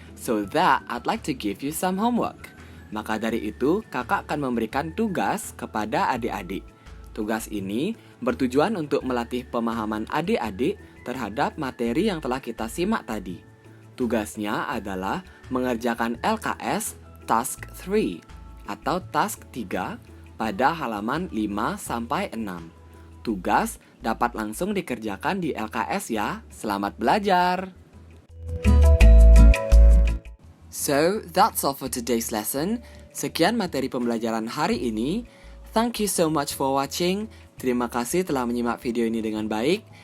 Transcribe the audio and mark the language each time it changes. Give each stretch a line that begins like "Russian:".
English: So that I'd like to give you some homework.
Indonesian: Maka dari itu, kakak akan memberikan tugas kepada adik-adik. Tugas ini bertujuan untuk melatih pemahaman adik-adik terhadap materi yang telah kita simak tadi. Tugasnya adalah mengerjakan LKS Task 3 atau Task 3 pada halaman 5-6. Tugas dapat langsung dikerjakan di LKS ya. Selamat belajar!
English: So, that's all for today's lesson.
Indonesian: Sekian materi pembelajaran hari ini.
English: Thank you so much for watching.
Indonesian: Terima kasih telah menyimak video ini dengan baik.